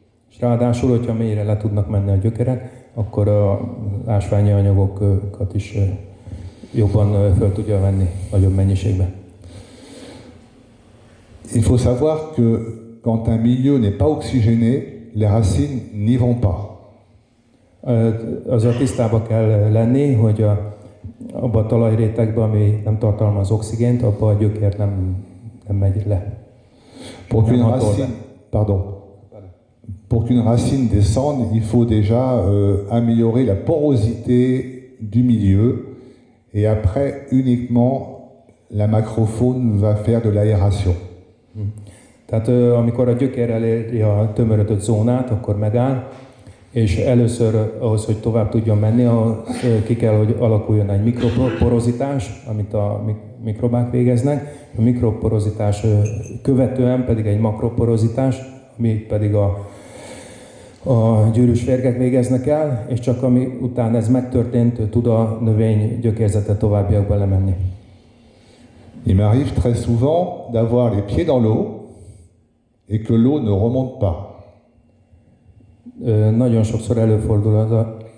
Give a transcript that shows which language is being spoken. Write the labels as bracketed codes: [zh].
[hu] És ráadásul, hogyha mélyre le tudnak menni a gyökerek, akkor a ásványi anyagokat is jobban föl tudja venni nagyobb mennyiségben. [fr] Il faut savoir que quand un milieu n'est pas oxygéné, les racines n'y vont pas. [hu] Azzal tisztába kell lenni, hogy abban a talajrétegben, ami nem tartalmaz oxigént, abban a gyökér nem megy le. [fr] Pour qu'une racine descende, il faut déjà améliorer la porosité du milieu et après uniquement la macrofaune va faire de l'aération. [hu] Tehát amikor a gyökér eléri a tömörödött zónát, akkor megáll, és először ahhoz, hogy tovább tudjon menni, ki kell, hogy alakuljon egy mikroporozitás, amit a mikrobák végeznek. A mikroporozitás követően pedig egy makroporozitás, amit pedig a gyűrűs férgek végeznek el, és csak ami után ez megtörtént, tud a növény gyökérzete továbbiakba lemenni. [fr] Il m'arrive très souvent d'avoir les pieds dans l'eau et que l'eau ne remonte pas. [hu] Nagyon sokszor előfordul az a...